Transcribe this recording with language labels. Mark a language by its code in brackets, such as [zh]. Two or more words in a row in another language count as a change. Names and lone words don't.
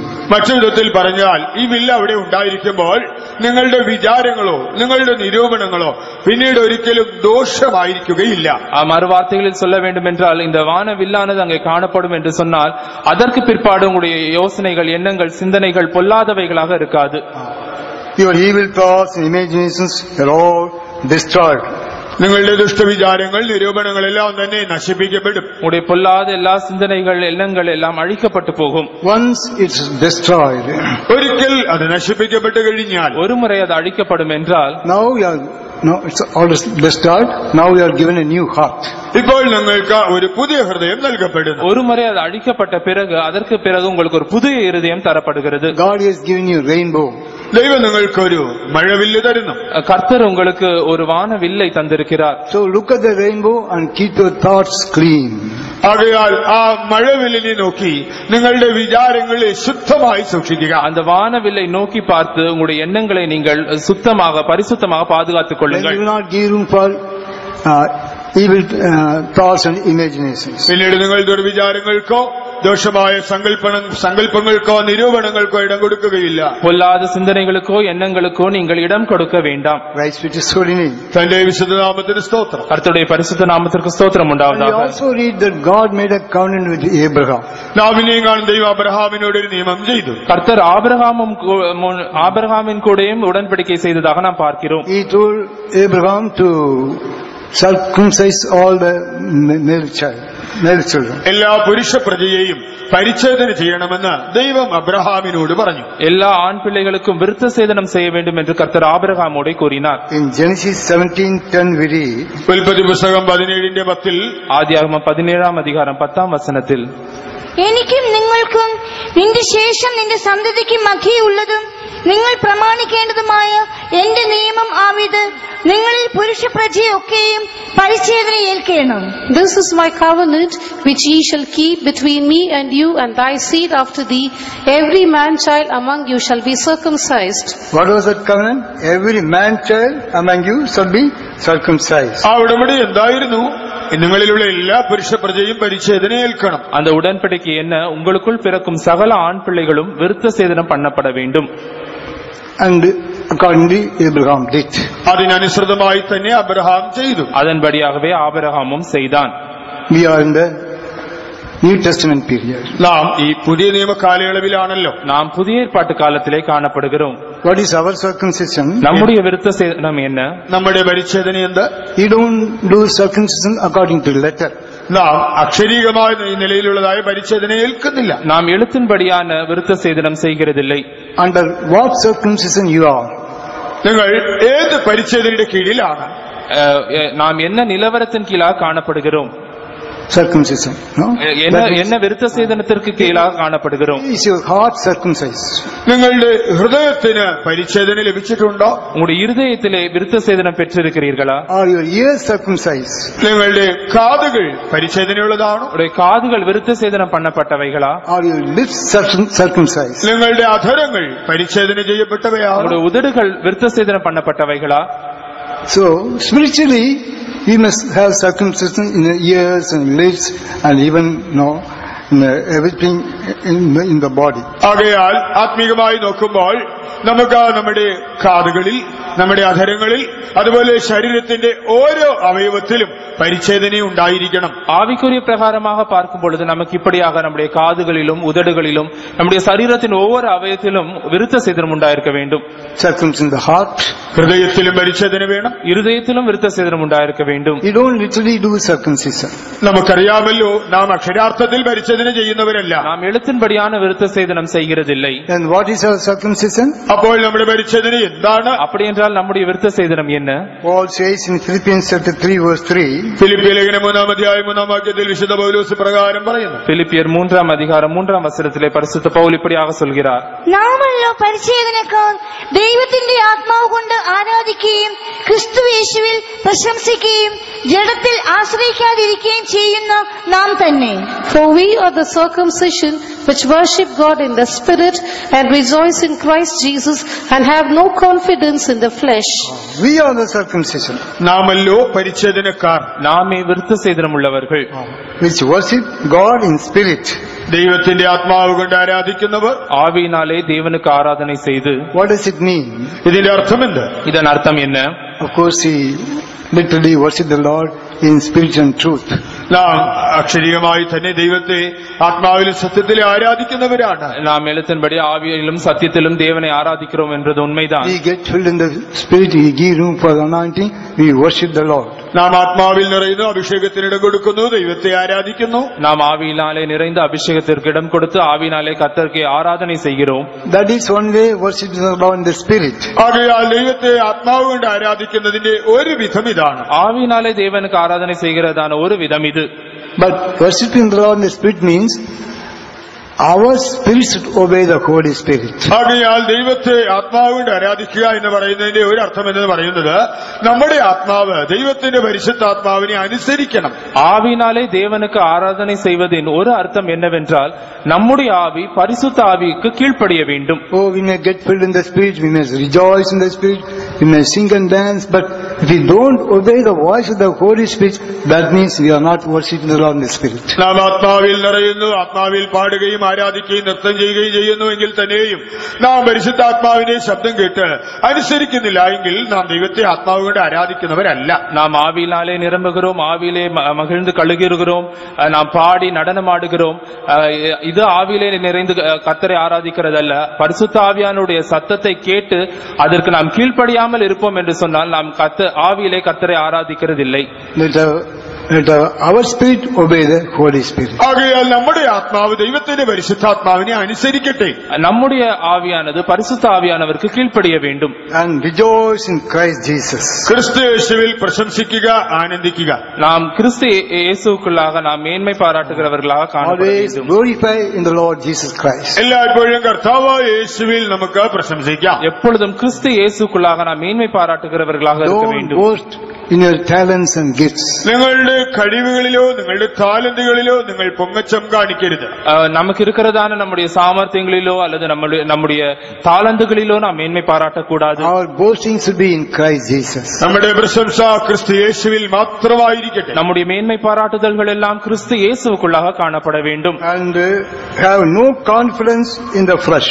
[ml] മറ്റൊരു വിധത്തിൽ പറഞ്ഞാൽ, ഈ വില്ല് അവിടെ ഉണ്ടായിരിക്കുമ്പോൾ നിങ്ങളുടെ വിചാരങ്ങളോ നിങ്ങളുടെ നിരൂപണങ്ങളോ പിന്നീട് ഒരിക്കലും ദോഷമായിരിക്കുകയില്ല. [ta] மறுவார்த்தைகளில் சொல்ல வேண்டும் என்றால், இந்த வான வில்லானது அங்கே காணப்படும் என்று சொன்னால் அதற்கு பிற்பாடு உங்களுடைய யோசனைகள், எண்ணங்கள், சிந்தனைகள் பொல்லாதவைகளாக இருக்காது. [en] Your evil thoughts and imaginations are all destroyed. [ml] നിങ്ങളുടെ ദുഷ്ടവിചാരങ്ങൾ, നിരൂപണങ്ങളെല്ലാം തന്നെ നശിപ്പിക്കപ്പെടും. [ta] உங்களுடைய பொல்லாத எல்லா சிந்தனைகள், எண்ணங்கள் எல்லாம் அழிக்கப்பட்டு போகும். [en] Once it's destroyed, [ml] ഒരിക്കൽ അത് നശിപ്പിക്കപ്പെട്ടു കഴിഞ്ഞാൽ, [ta] ஒரு முறை அது அழிக்கப்படும் என்றால், [en] now it's all destroyed. Now you are given a new heart. [ml] ഇപ്പോൾ നിങ്ങൾക്ക് ഒരു പുതിയ ഹൃദയം നൽകപ്പെടുന്നു. [ta] ஒரு முறை அது அழிக்கப்பட்ட பிறகு அதற்கு பிறகு உங்களுக்கு ஒரு புதிய இருதயம் தரப்படுகிறது. [en] God has given you rainbow. [ml] ദൈവം നിങ്ങൾക്കൊരു മഴവില്ല് തരുന്നു. [ta] கர்த்தர் உங்களுக்கு ஒரு வான வில்லை தந்திருக்கிறார். [en] So look at the rainbow and keep your thoughts clean. [ml] ആകയാൽ ആ മഴവില്ലിനെ നോക്കി നിങ്ങളുടെ വിചാരങ്ങളെ ശുദ്ധമായി സൂക്ഷിക്കുക. [ta] அந்த வானவில்லை நோக்கி பார்த்து உங்களுடைய எண்ணங்களை நீங்கள் சுத்தமாக, பரிசுத்தமாக பாதுகாத்துக் கொள்ளுங்கள். [en] You will not give room for evil thoughts and imaginations. [ml] പിന്നീട് നിങ്ങൾ ദുർവിചാരങ്ങൾക്കോ ദോഷമായ സങ്കല്പങ്ങൾക്കോ നിരൂപണങ്ങൾക്കോ ഇടം കൊടുക്കുകയില്ല. [ta] பொல்லாத சிந்தனைகளுக்கோ எண்ணங்களுக்கோ நீங்கள் இடம் கொடுக்க வேண்டாம். [en] Christ which is holy name. [ml] തന്റെ വിശുദ്ധ നാമത്തിന് സ്തോത്രം. [ta] கர்த்தருடைய பரிசுத்த நாமத்திற்கு ஸ்தோத்திரம் [en] We [ta] உண்டாவதாக. [en] also read that God made a covenant with Abraham. [ml] നാം ഇനിയും കാണും, ദൈവം അബ്രഹാമിനോട് ഒരു നിയമം ചെയ്തു. [ta] கர்த்தர் ஆபிரகாமின் கூடயும் உடன்படிக்கை செய்ததாக நாம் பார்க்கிறோம். [en] He told Abraham to circumcise all the male children. [ml] എല്ലാ പുരുഷ പ്രജയെയും പരിച്ഛേദന ചെയ്യണമെന്ന് ദൈവം അബ്രഹാമിനോട് പറഞ്ഞു. [ta] எல்லா ஆண் பிள்ளைகளுக்கும் விருத்த சேதனம் செய்ய வேண்டும் என்று கர்த்தர் ஆபிரகாமோடு கூறினார். [en] In Genesis 17:10 we read, [ml] ഉൽപ്പത്തി പുസ്തകം 17:10, [ta] ஆதியாகமம் 17 அதிகாரம் 10 വചനത്തിൽ, [ml] എനിക്കും നിങ്ങൾക്കും നിന്റെ ശേഷം നിന്റെ സന്തതിക്കും മധ്യേയുള്ളതും നിങ്ങൾ പ്രമാണിക്കേണ്ടതുമായ എന്റെ നിയമം ആവിത്, നിങ്ങളിൽ പുരുഷ പ്രജയൊക്കെയും പരിച്ഛേദന ഏൽക്കണം. [en] This is my covenant which ye shall keep between me and you and thy seed after thee. Every man child among you shall be circumcised. what was that covenant? Every man child among you shall be circumcised. [ml] ആ ഉടമ്പടി എന്തായിരുന്നു? നിങ്ങളിലുള്ള എല്ലാ പുരുഷ പ്രജയും പരിച്ഛേദന ഏൽക്കണം. [ta] அந்த உடன்படிக்கை என்ன? உங்களுக்குள் பிறக்கும் சகல ஆண் பிள்ளைகளும் விருத்த சேதனம் பண்ணப்பட வேண்டும். [en] And accordingly Abraham did. [ml] അതിനനുസൃതമായി തന്നെ അബ്രഹാം ചെയ്തു. [ta] அதன்படியாகவே ஆபிரகாமும் செய்தான். [en] We are in the New Testament period. [ml] നാം ഈ പുതിയ നിയമ കാലയളവിലാണല്ലോ. [ta] நாம் புதிய ஏற்பாட்டு காலத்திலே காணப்படுகிறோம். [en] What is our circumcision? [ta] நம்முடைய விருத்த சேதனம் என்ன? [ml] നമ്മുടെ പരിച്ഛേദന എന്ത്? [en] You don't do circumcision according to letter. [ml] നാം അക്ഷരീകമായ നിലയിലുള്ളതായ പരിച്ഛേദന ഏൽക്കുന്നില്ല. [ta] நாம் எழுத்தின்படியான விருத்த சேதனம் செய்கிறதில்லை. [en] Under what circumcision you are? [ml] നിങ്ങൾ ഏത് പരിച്ഛേദനയുടെ കീഴിലാണ്? [ta] நாம் என்ன நிலவரத்தின் கீழாக காணப்படுகிறோம்? [en] Circumcision, no? [ta] என்ன விருத்த சேதனத்திற்கு கீழாக காணப்படுகிறோம்? [en] Is your heart circumcised? [ml] നിങ്ങളുടെ ഹൃദയത്തിന് പരിച്ഛേദന ലഭിച്ചിട്ടുണ്ടോ? [ta] உங்களுடைய இருதயத்திலே விருத்த சேதனம் பெற்றிருக்கிறீர்களா? [en] Are your ears circumcised? [ml] നിങ്ങളുടെ കാതുകൾ പരിച്ഛേദനയുള്ളതാണോ? [ta] உங்களுடைய காதுகள் விருத்த சேதனம் பண்ணப்பட்டவைகளா? [en] Are your lips circumcised? [ml] നിങ്ങളുടെ അധരങ്ങൾ പരിച്ഛേദന ചെയ്യപ്പെട്ടവയാണോ? [ta] உங்களுடைய உதடுகள் விருத்த சேதனம் பண்ணப்பட்டவைகளா? [en] So spiritually we must have circumcision in the ears and lips and even in everything in the body. [ml] ആകയാൽ ആത്മീകമായി നോക്കുമ്പോൾ നമുക്ക് നമ്മുടെ കാതുകളിൽ, നമ്മുടെ അധരങ്ങളിൽ അതുപോലെ ശരീരത്തിന്റെ ഓരോ അവയവത്തിലും പരിച്ഛേദന ഉണ്ടായിരിക്കണം. [ta] ஆவிக்குரிய பிரகாரமாக பார்க்கும் பொழுது நமக்கு இப்படியாக நம்முடைய காதுகளிலும் உதடுகளிலும் நம்முடைய சரீரத்தின் ஒவ்வொரு அவயத்திலும் விருத்த சேதனம் உண்டாயிருக்க வேண்டும். [en] Circumcision in the heart. [ml] ഹൃദയത്തിലും പരിച്ഛേദന വേണം. [ta] இருதயத்திலும் விருத்த சேதனம் உண்டாயிருக்க வேண்டும். [en] You don't literally do circumcision. [ml] നമുക്കറിയാമല്ലോ, നാം അക്ഷരാർത്ഥത്തിൽ പരിച്ഛേദന ചെയ്യുന്നവരല്ല. [ta] நாம் எழுத்தின்படியான விருத்த சேதனம் செய்கிறதில்லை. [en] And what is our circumcision? [ml] അപ്പോൾ നമ്മുടെ പരിച്ഛേദന എന്താണ്? [ta] அப்படி என்றால் நம்முடைய விருத்த சேதனம் என்ன? [en] Paul says in Philippians chapter 3 verse 3. [ml] ഫിലിപ്പിയ ലേഖനം 3-ാം അധ്യായം 3-ാം വാക്യത്തിൽ വിശുദ്ധ പൗലോസ് പ്രകാരം പറയുന്നു. [ta] பிலிப்பியர் 3-ാം அதிகாரம் 3-ാം வசனத்திலே பரிசுத்த பவுல் இப்படியாக சொல்கிறார். [ml] നാമല്ലോ പരിച്ഛേദനക്കാർ ദൈവത്തിന്റെ ആത്മാവ് കൊണ്ട് ആരാധിക്കുകയും ക്രിസ്തു യേശുവിൽ പ്രശംസിക്കുകയും ജഡത്തിൽ ആശ്രയിക്കാതിരിക്കുകയും ചെയ്യുന്ന നാം തന്നെ. [en] For we are the circumcision which worship God in the Spirit and rejoice in Christ Jesus and have no confidence in the flesh. We are the circumcision. [ml] നാമല്ലോ പരിച്ഛേദനക്കാർ, [ta] நாமே விருத்த சேதனம் உள்ளவர்கள், [en] which worship God in spirit. [ml] ദൈവത്തിന്റെ ആത്മാവ് കൊണ്ട് ആരാധിക്കുന്നവർ, [ta] ஆவியினாலே தேவனுக்கு ஆராதனை செய்து. [en] What does it mean? [ml] ഇതിന്റെ അർത്ഥം എന്ത്? [ta] இதன் அர்த்தம் என்ன? [en] Of course, he literally worship the Lord in spirit and truth. [ml] നാം അക്ഷരീയമായി തന്നെ ദൈവത്തെ ആത്മാവിലും സത്യത്തിലും ആരാധിക്കുന്നവരാണ്. [ta] நாம் எழுத்தின்படி ஆவியிலும் சத்தியத்திலும் தேவனை ஆராதிக்கிறோம் என்றது உண்மைதான். [en] We get filled in the spirit, we give room for the anointing, we worship the Lord. [ml] നാം ആത്മാവിൽ നിറയുന്നു, അഭിഷേകത്തിന് ഇടം കൊടുക്കുന്നു, ദൈവത്തെ ആരാധിക്കുന്നു. [ta] நாம் ஆவியினாலே நிறைந்த அபிஷேகத்திற்கு இடம் கொடுத்து ஆவியினாலே கர்த்தருக்கு ஆராதனை செய்கிறோம். [en] That is one way worship the Lord in the spirit. [ml] ആകയാൽ ദൈവത്തെ ആത്മാവ് കൊണ്ട് ആരാധിക്കുന്നതിന്റെ ഒരു വിധം ഇതാണ്. [ta] ஆவியினாலே தேவனுக்கு ஆராதனை செய்கிறதான ஒரு விதம் இது. [en] But worshiping the Lord in the spirit means our spirit should obey the Holy Spirit. [ml] ആകയാൽ ദൈവത്തെ ആത്മാവ് കൊണ്ട് ആരാധിക്കുക എന്ന് പറയുന്നതിന്റെ ഒരു അർത്ഥം എന്ന് പറയുന്നത് നമ്മുടെ ആത്മാവ് ദൈവത്തിന്റെ പരിശുദ്ധാത്മാവിനെ അനുസരിക്കണം. [ta] ஆவியினாலே தேவனுக்கு ஆராதனை செய்வதின் ஒரு அர்த்தம் என்னவென்றால் நம்முடைய ஆவி பரிசுத்த ஆவிக்கு கீழ்ப்படிய வேண்டும். [en] Oh, we may get filled in the spirit, we may rejoice in the spirit, we may sing and dance, but if we don't obey the voice of the Holy Spirit, that means we are not worshiping the Lord in the spirit. [ml] നാം ആത്മാവിൽ നിറയുന്നു, ആത്മാവിൽ പാടുകയും ആരാധിക്കുകയും നൃത്തം ചെയ്യുകയും ചെയ്യുന്നുവെങ്കിൽ തന്നെയും നാം പരിശുദ്ധാത്മാവിന്റെ ശബ്ദം കേട്ട് അനുസരിക്കുന്നില്ല എങ്കിൽ നാം ദൈവത്തെ ആത്മാവ് കൊണ്ട് ആരാധിക്കുന്നവരല്ല. [ta] நாம் ஆவியினாலே நிரம்புகிறோம், ஆவியிலே மகிழ்ந்து கழுகுகிறோம், நாம் பாடி நடனமாடுகிறோம். இது ஆவியிலே நிறைந்து கர்த்தரை ஆராதிக்கிறதல்ல. பரிசுத்த ஆவியானுடைய சத்தத்தை கேட்டு அதற்கு நாம் கீழ்ப்படியாமல் இருப்போம் என்று சொன்னால் நாம் ஆவியிலே கர்த்தரை ஆராதிக்கிறதில்லை. [en] Let our spirit obey the Holy Spirit. [ml] ആകയാൽ നമ്മുടെ ആത്മാവ് ദൈവത്തിന്റെ പരിശുദ്ധാത്മാവിനെ അനുസരിക്കട്ടെ. [ta] நம்முடைய ஆவியானது பரிசுத்த ஆவியானவருக்கு கீழ்ப்படிய வேண்டும். [en] And rejoice in Christ Jesus. [ml] ക്രിസ്തു യേശുവിൽ പ്രശംസിക്കുക, ആനന്ദിക്കുക. [ta] நாம் கிறிஸ்து இயேசுவுக்குள்ளாக நாம் மேன்மை பாராட்டுகிறவர்களாக காணப்பட [en] Always [ta] வேண்டும். [en] glorify in the Lord Jesus Christ. [ml] എല്ലായ്പ്പോഴും കർത്താവായ യേശുവിൽ നമുക്ക് പ്രശംസിക്കാം. [ta] எப்பொழுதும் கிறிஸ்து இயேசுக்குள்ளாக நாம் மேன்மை பாராட்டுகிறவர்களாக இருக்க [en] Don't [ta] வேண்டும். [en] boast in your talents and gifts. [ml] നിങ്ങളുടെ കഴിവുകളിലോ നിങ്ങളുടെ ടാലന്റുകളിലോ നിങ്ങൾ പൊങ്ങച്ചം കാണിക്കരുത്. [ta] நமக்கு இருக்கிறதான நம்முடைய சாமர்த்தியங்களிலோ அல்லது நம்முடைய தாளந்துகளிலோ நாம் மேன்மை பாராட்டக்கூடாது. [en] Our boasting should be in Christ Jesus. [ml] നമ്മുടെ പ്രശംസ ക്രിസ്തു യേശുവിൽ മാത്രമായിരിക്കട്ടെ. [ta] நம்முடைய மேன்மை பாராட்டுதல்கள் எல்லாம் கிறிஸ்து இயேசுவுக்குள்ளாக காணப்பட வேண்டும். [en] And have no confidence in the flesh.